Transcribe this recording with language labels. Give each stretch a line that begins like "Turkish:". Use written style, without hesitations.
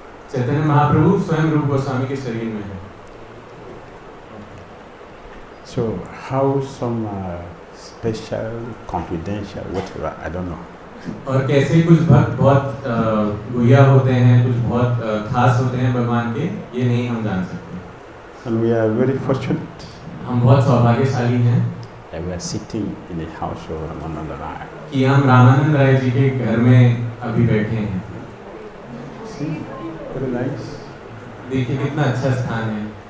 Hindi: चैतन्य महाप्रभु स्वयं रूप गोस्वामी के शरीर में है.
English: So how some special, confidential, whatever, I don't know.
Hindi: और कैसे कुछ भक्त बहुत गुह्या होते हैं, कुछ बहुत खास होते हैं भगवान के, ये नहीं हम जान सकते.
English: And we are very fortunate
Hindi: हम बहुत सौभाग्यशाली हैं
English: that we are sitting in the house of Ramananda Raya.
Hindi: कि हम रामानंद राय जी के घर में अभी बैठे हैं.
English: See, very nice.
Hindi: देखिए कितना अच्छा स्थान है.